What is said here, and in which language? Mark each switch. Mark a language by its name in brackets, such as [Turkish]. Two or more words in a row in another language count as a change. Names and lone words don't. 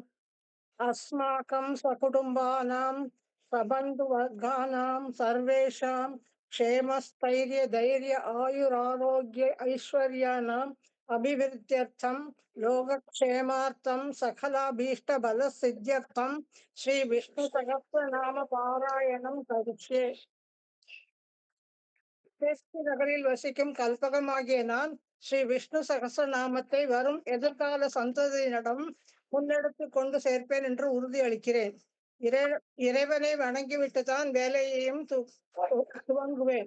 [Sanskrit] अस्माकं सकुटुम्बानां सबन्धुवर्गानां सर्वेषां क्षेमस्थैर्य धैर्य आयुरारोग्य ऐश्वर्याणाम् अभिवृद्ध्यर्थं लोकक्षेमार्थं सकलाभीष्टफलसिद्ध्यर्थं श्री विष्णुसहस्रनाम पारायणं करिष्ये। [Tamil] கிறிஸ்து நகரில் வசிக்கும் கல்பகமாகிய நான் ஸ்ரீ விஷ்ணு சகஸ்ரநாமத்தை வரும் எதிர்கால சந்ததியினரிடம் முன்னெடுத்து கொண்டு சேர்ப்பேன் என்று உறுதி அளிக்கிறேன். இறைவனை வணங்கிவிட்டு தான் வேலையையும் துவங்குவேன்.